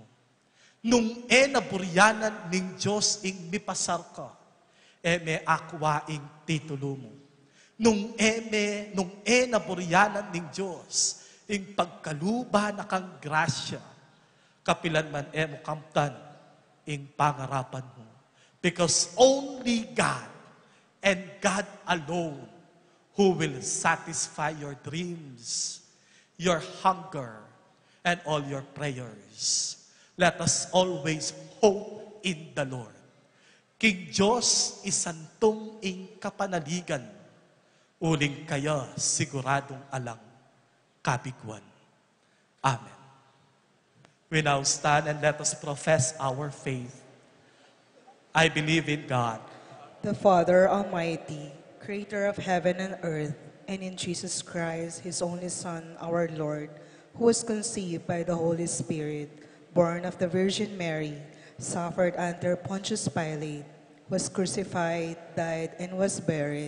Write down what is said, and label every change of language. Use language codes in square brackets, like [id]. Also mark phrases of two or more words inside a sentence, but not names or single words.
[pam] Nung naburyanan ning Diyos ing mipasar ka, may akwa ing titulo mo. Nung naburyanan ning Diyos ing pagkaluba na kang grasya, kapilan man mo kamtan ing pangarapan mo. [en] Because only God and God alone who will satisfy your dreams, your hunger, and all your prayers. Let us always hope in the Lord. [pam] King Diyos isantong ing kapanaligan, uling kaya siguradong alang kabiguan. [en] Amen. We now stand and let us profess our faith. I believe in God, the Father Almighty, creator of heaven and earth, and in Jesus Christ, his only Son, our Lord, who was conceived by the Holy Spirit, born of the Virgin Mary, suffered under Pontius Pilate, was crucified, died, and was buried.